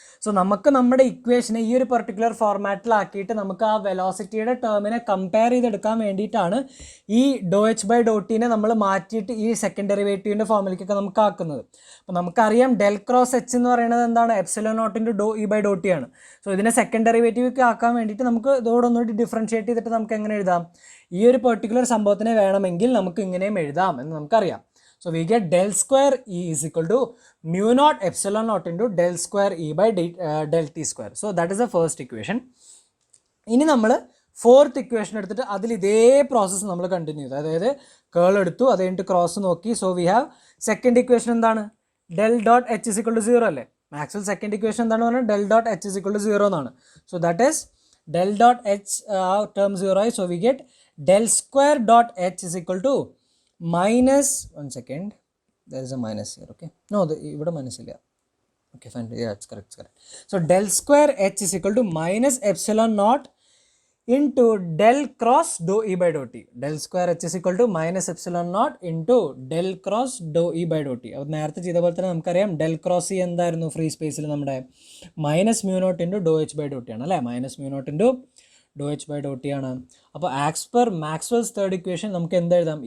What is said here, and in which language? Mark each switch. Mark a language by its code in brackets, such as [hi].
[ml] So നമുക്ക് നമ്മുടെ ഇക്വേഷനെ ഈ ഒരു പെർട്ടിക്കുലർ ഫോർമാറ്റിലാക്കിയിട്ട് നമുക്ക് ആ വെലോസിറ്റിയുടെ ടേമിനെ കമ്പയർ ചെയ്തെടുക്കാൻ വേണ്ടിയിട്ടാണ് ഈ ഡോ എച്ച് ബൈ ഡോ ടീനെ നമ്മൾ മാറ്റിയിട്ട് ഈ സെക്കൻഡ് ഡെറിവേറ്റീവിൻ്റെ ഫോമിലേക്കൊക്കെ നമുക്ക് ആക്കുന്നത്. അപ്പോൾ നമുക്കറിയാം ഡെൽ ക്രോസ് എച്ച് എന്ന് പറയുന്നത് എന്താണ്? Epsilon naught into Dr E by Dr T ആണ്. സോ ഇതിനെ സെക്കൻഡ് ഡെറിവേറ്റീവ് ആക്കാൻ വേണ്ടിയിട്ട് നമുക്ക് ഇതോടൊന്നുകൂടി ഡിഫറൻഷ്യേറ്റ് ചെയ്തിട്ട് നമുക്ക് എങ്ങനെ എഴുതാം? ഈ ഒരു പെർട്ടിക്കുലർ സംഭവത്തിനെ വേണമെങ്കിൽ നമുക്ക് ഇങ്ങനെയും എഴുതാം എന്ന് നമുക്കറിയാം. [en] So we get del square E is equal to mu naught epsilon naught into del square E by del t square. So that is the first equation. [ml] ഇനി നമ്മൾ ഫോർത്ത് ഇക്വേഷൻ എടുത്തിട്ട് അതിൽ ഇതേ പ്രോസസ്സ് നമ്മൾ കണ്ടിന്യൂ ചെയ്തു. അതായത് കേൾ എടുത്തു, അത് കഴിഞ്ഞിട്ട് ക്രോസ് നോക്കി. [en] so we have second equation [ml] എന്താണ്? [en] del dot H is equal to 0 [ml] അല്ലേ? [en] Maxwell second equation [ml] എന്താണെന്ന് പറഞ്ഞാൽ [en] del dot H is equal to 0 [ml] എന്നാണ്. [en] so that is del dot h term 0 [ml] ആയി. [en] So we get del square dot h is equal to minus, one second, there is a minus here, okay? [ml] No, ഇവിടെ minus ഇല്ല. [en] Okay, fine, yeah, it's correct, it's correct. So del square h is equal to minus epsilon naught into del cross dou e by dou t. Del square h is equal to minus epsilon naught into del cross dou e by dou t. [ml] അപ്പോൾ നേരത്തെ ചെയ്ത പോലെ തന്നെ നമുക്കറിയാം [en] del cross e [ml] എന്തായിരുന്നു free സ്പേസിൽ നമ്മുടെ [en] minus mu naught into doe H by doe T [ml] ആണ് അല്ലേ? Minus mu naught into Dr H by Dr T ആണ്. അപ്പോൾ as per Maxwell's third equation നമുക്ക് എന്തെഴുതാം?